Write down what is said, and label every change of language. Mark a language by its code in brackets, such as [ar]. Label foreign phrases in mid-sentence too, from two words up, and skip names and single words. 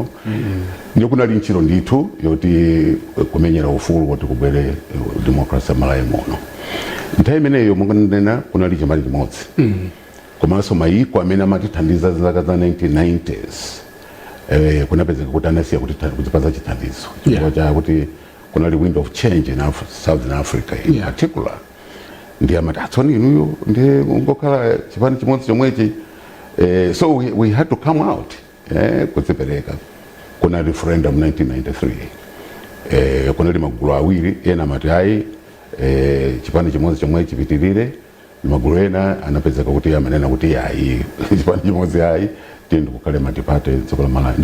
[ny] Ndiyo kunali ntchito ndithu yoti kumenyera ufulu woti kubwere demokrasi Malawi muno. Nthawi imeneyo munganena kunali chimanja chimodzi. Komanso mayiko amene amatithandiza zaka za 1990s kunapezeka kuti anasiya kutipatsa chithandizo. Chifukwa chakuti kunali [en] window of change in Southern Africa in particular. [ny] Ndi amati atsoni inuyo ndi ngokhala chipani chimodzi chomwechi. [en] So we had to come out kudzipereka. [ny] Kuna referendum 1993. Kunali magulu awiri ena amati ayi chipani chimodzi chomwechi chipitirire. Magulu ena anapezeka kuti amanena kuti ayi chipani chimodzi ayi tindi kukhale matipate dziko la Malawi.